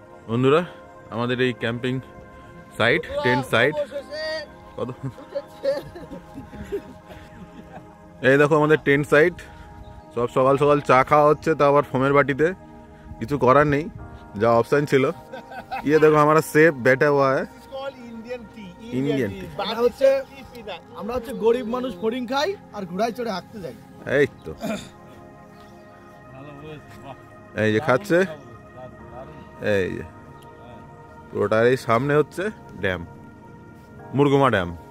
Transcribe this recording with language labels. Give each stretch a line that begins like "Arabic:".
Bangla: বন্ধুরা, আমাদের এই ক্যাম্পিং সাইট, টেন্ট সাইট, কত এই দেখো আমাদের টেন্ট সাইট। সব সকাল সকাল চা খাওয়া হচ্ছে, তা আবার ফোমের বাটিতে, কিছু করার নেই, যা অপশন ছিল।
Hindi: ये देखो हमारा सेफ बैठा हुआ है, ইন্ডিয়ান টি।
Bangla: আমরা হচ্ছে গরিব মানুষ, ফড়িং খাই আর ঘোড়ায় চড়ে হাঁটতে যাই। এই তো এই যে খাচ্ছে, এই যে পুরোটার এই সামনে হচ্ছে ড্যাম, মুরগুমা ড্যাম।